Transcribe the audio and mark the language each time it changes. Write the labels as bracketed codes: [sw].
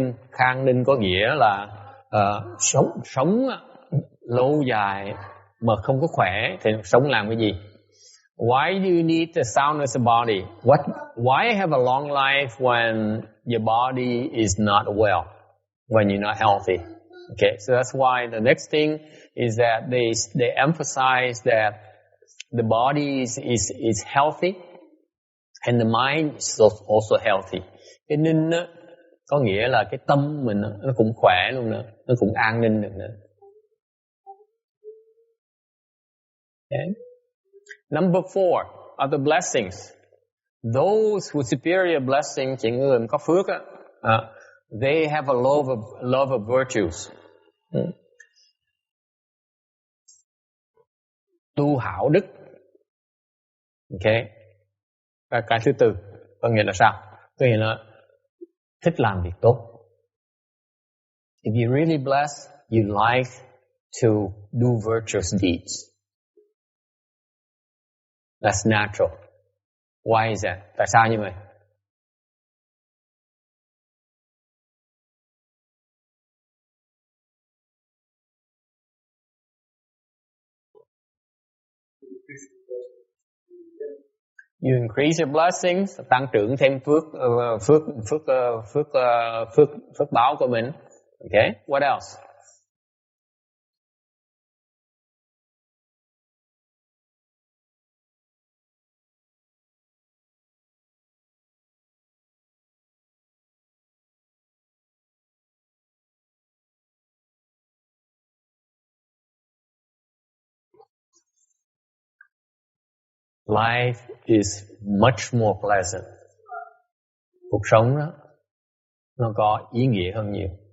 [vi] Khang ninh có nghĩa là sống lâu dài mà không có khỏe thì sống làm cái gì? [en] Why do you need the soundness of body? Why have a long life when your body is not well, when you're not healthy? Okay, so that's why the next thing is that they emphasize that the body is healthy and the mind is also healthy. [vi] Cái ninh có nghĩa là cái tâm mình nó cũng khỏe luôn nữa, nó cũng an ninh được nữa. [en] Okay. Number 4 are the blessings. Those with superior blessings, [vi] những người có phước [en] they have a love of virtues. [vi] Tu hảo đức. Okay. Cái thứ 4 có nghĩa là sao? Có nghĩa là thích làm việc tốt. [en] If you're really blessed, you like to do virtuous deeds. That's natural. Why is that? [vi] Tại sao như vậy? [en] You increase your blessings, [vi] tăng trưởng thêm phước báo của mình. [en] Okay. What else? Life is much more pleasant. [vi] Cuộc sống đó, nó có ý nghĩa hơn nhiều.